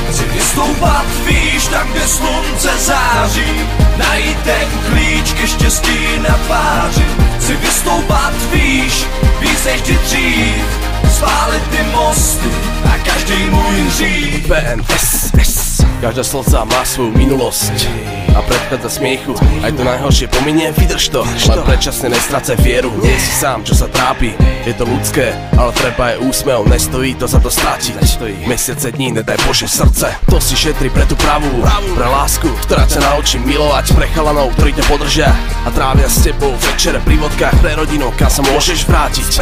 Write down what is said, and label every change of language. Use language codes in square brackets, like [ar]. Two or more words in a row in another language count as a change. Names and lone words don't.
[cs] Chci vystoupat, víš, tam, kde slunce září, najít ten klíč ke štěstí na tváři. Chci vystoupat, víš, víc než kdy dřív, spálit ty mosty a každý můj hřích. [sk] PNSS. Každá slza má svou minulosť a predchádza smiechu, aj to najhoršie pominie, vydrž to, len predčasne nestracaj vieru. Nie si sám, čo sa trápi, je to ľudské, ale treba je úsmev, nestojí to za to stratiť. Mesiace dní, nedaj Bože srdce, to si šetri pre tú pravú, pre lásku, ktorá ťa naučí milovať, pre chalanov, ktorí ťa podržia a trávia s tebou večere pri vodkách, pre rodinu, kam sa môžeš vrátiť.